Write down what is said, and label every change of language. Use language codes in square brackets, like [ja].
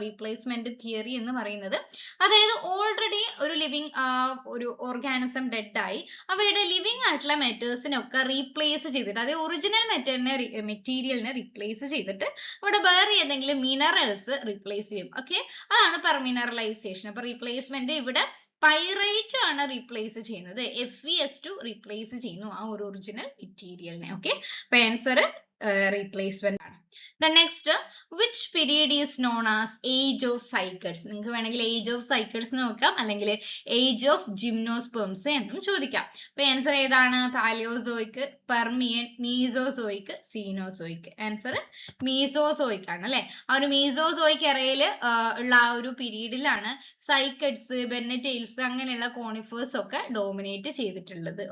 [ml] Replacement theory എന്ന് പറയുന്നത് അതായത് ഓൾറെഡി ഒരു ലിവിങ് ഒരു ഓർഗാനിസം ഡെഡ് ആയി, അവയുടെ ലിവിങ് ആയിട്ടുള്ള മെറ്റേഴ്സിനൊക്കെ റീപ്ലേസ് ചെയ്തിട്ട്, അതായത് ഒറിജിനൽ മെറ്റീരിയലിനെ റീപ്ലേസ് ചെയ്തിട്ട് അവിടെ വേറെ ഏതെങ്കിലും മിനറൽസ് റീപ്ലേസ് ചെയ്യും. ഓക്കെ, അതാണ് പെർമിനറലൈസേഷൻ. അപ്പൊ റീപ്ലേസ്മെന്റ് ഇവിടെ പൈറൈറ്റ് ആണ് റീപ്ലേസ് ചെയ്യുന്നത്. FeS2 റീപ്ലേസ് ചെയ്യുന്നു ആ ഒരു ഒറിജിനൽ മെറ്റീരിയലിനെ. ഓക്കെ, അപ്പൊ ആൻസർ റീപ്ലേസ്മെന്റ് ആണ്. [en] The next, which period is known as age of cycads? [ml] നിങ്ങൾക്ക് വേണമെങ്കിൽ age of cycads എന്ന് നോക്കാം, അല്ലെങ്കിൽ age of gymnosperms എന്നും ചോദിക്കാം. അപ്പൊ ആൻസർ ഏതാണ്? Palaeozoic, Permian, Mesozoic, Cenozoic. Answer Mesozoic ആണ് അല്ലെ. ആ ഒരു മീസോസോയിക് എറയിൽ ഉള്ള ആ ഒരു പീരീഡിലാണ് സൈക്കഡ്സ്, ബെന്നറ്റെയിൽസ് അങ്ങനെയുള്ള കോണിഫേഴ്സ് ഒക്കെ ഡോമിനേറ്റ് ചെയ്തിട്ടുള്ളത്.